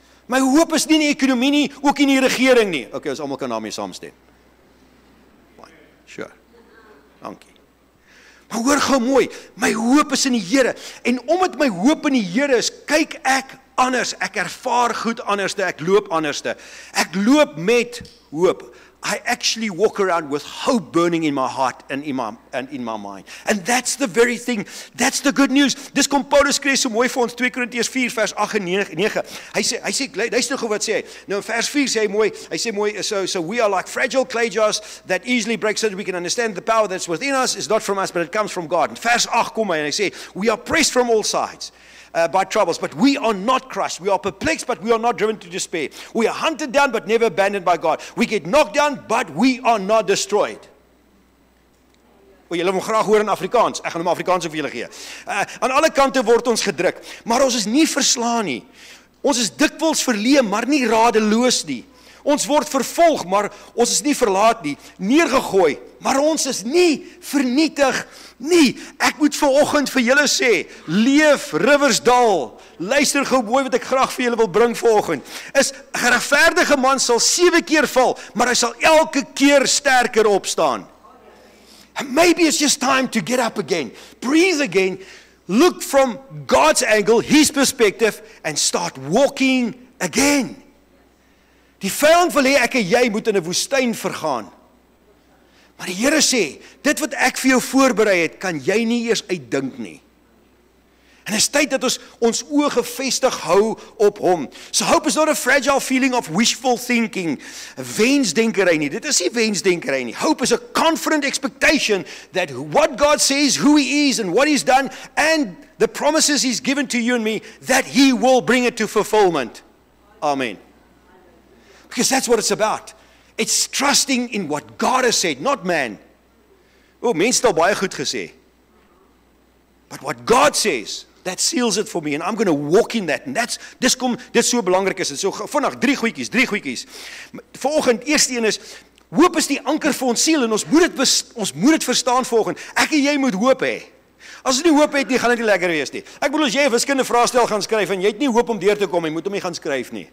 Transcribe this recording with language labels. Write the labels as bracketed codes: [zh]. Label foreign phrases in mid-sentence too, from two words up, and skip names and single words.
[af] My hoop is nie in die ekonomie nie, ook nie in die regering nie. Okay, ons almal kan daarmee saamstem. [en] Fine, sure. Dankie. [af] Maar hoor gou mooi, my hoop is in die Here. En omdat my hoop in die Here is, kyk ek anders, ek ervaar goed anderste, ek loop anderste. Ek loop met hoop. [en] I actually walk around with hope burning in my heart and in my mind. And that's the very thing, that's the good news. [af] Dis kom Paulus skryf so mooi vir ons 2 Korintiërs 4 vers 8 en 9. Hy sê luister gou wat sê hy. Nou in vers 4 sê hy mooi, [en] so we are like fragile clay jars that easily break, so that we can understand the power that's within us is not from us but it comes from God. [af] In vers 8 kom hy en hy sê [en] we are pressed from all sides. By troubles, but we are not crushed. We are perplexed, but we are not driven to despair. We are hunted down, but never abandoned by God. We get knocked down, but we are not destroyed. [af] Julle moet graag hoor in Afrikaans. Ek gaan hom Afrikaans vir julle gee. Aan alle kante word ons gedruk, maar ons is nie verslaan nie. Ons is dikwels verleë, maar nie radeloos nie. Ons word vervolg, maar ons is nie verlaat nie. Neergegooi, maar ons is nie vernietig nie. Ek moet vanoggend vir julle sê, leef Riversdal. Luister gou mooi wat ek graag vir julle wil bring vanoggend. Is 'n geregverdige man sal 7 keer val, maar hy sal elke keer sterker opstaan. [en] And maybe it's just time to get up again. Breathe again. Look from God's angle, His perspective, and start walking again. [af] Die vyand wil hê ek en jy moet in 'n woestyn vergaan. Maar die Here sê, dit wat ek vir jou voorberei het, kan jy nie eers uitdink nie. En dit is tyd dat ons oë gefestig hou op hom. [en] So hope is not a fragile feeling of wishful thinking, [af] wensdenkery nie. Dit is nie wensdenkery nie. [en] Hope is a confident expectation that what God says, who He is and what He's done, and the promises He's given to you and me, that He will bring it to fulfillment. Amen. Because that's what it's about. It's trusting in what God has said, not man. [af] Mense het al baie goed gesê. [en] But what God says, that seals it for me, and I'm going to walk in that. [af] And dis so belangrik is. So vandag 3 goedjies. Vanoggend eerste een is, hoop is die anker vir ons siel, en ons moet dit verstaan vanoggend. Ek en jy moet hoop hê. As jy nie hoop het nie, gaan dit nie lekker wees nie. Ek bedoel as jy 'n wiskundige vraestel gaan skryf en jy het nie hoop om deur te kom, jy moet hom nie gaan skryf nie.